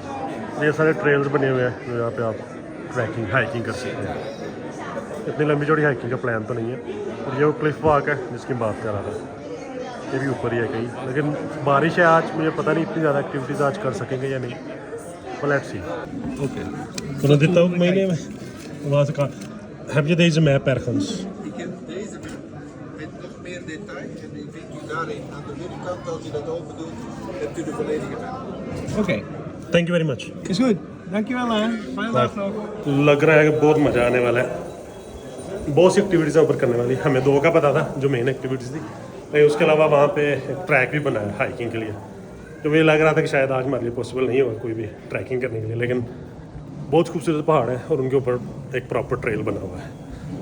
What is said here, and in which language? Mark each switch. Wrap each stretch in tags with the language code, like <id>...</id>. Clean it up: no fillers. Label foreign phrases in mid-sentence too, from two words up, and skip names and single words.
<hi>ये सारे ट्रेल्स बने हुए हैं जो यहाँ पे आप</hi> <en>trekking hiking</en> <hi>कर सकते हैं। इतनी लंबी चौड़ी हाइकिंग का प्लान तो नहीं है। और ये वो</hi> <en>cliff walk</en> <hi>है जिसकी बात कर रहा था, ये भी ऊपर ही है कहीं। लेकिन बारिश है आज, मुझे पता नहीं इतनी ज़्यादा एक्टिविटीज़ आज कर सकेंगे या नहीं, पर</hi> <en>let's see.</en> <hi>ओके, तो देता हूँ महीने में वहाँ से कहा।</hi> <nl>Heb je deze map ergens? Ik heb deze met nog meer detail en die vindt u daarin aan de binnenkant. Als u dat open doet, hebt u de volledige map. Oké,</nl> <en>thank you very much.</en> <nl>is goed. Dankjewel hè. Fijne dag nog.</nl> <hi>लग रहा है कि बहुत मज़ा आने वाला है। बहुत सी एक्टिविटीज़ ऊपर करने वाली। हमें 2 का पता था जो</hi> <en>main activities</en> <hi>थी, लेकिन उसके अलावा वहाँ पे एक ट्रैक भी बना है हाइकिंग के लिए, तो मुझे लग रहा था कि शायद आज हमारे लिए पॉसिबल नहीं होगा कोई भी ट्रैकिंग करने के लिए। लेकिन बहुत खूबसूरत पहाड़ है और उनके ऊपर एक</hi> <en>proper trail</en> <hi>बना हुआ है।</hi>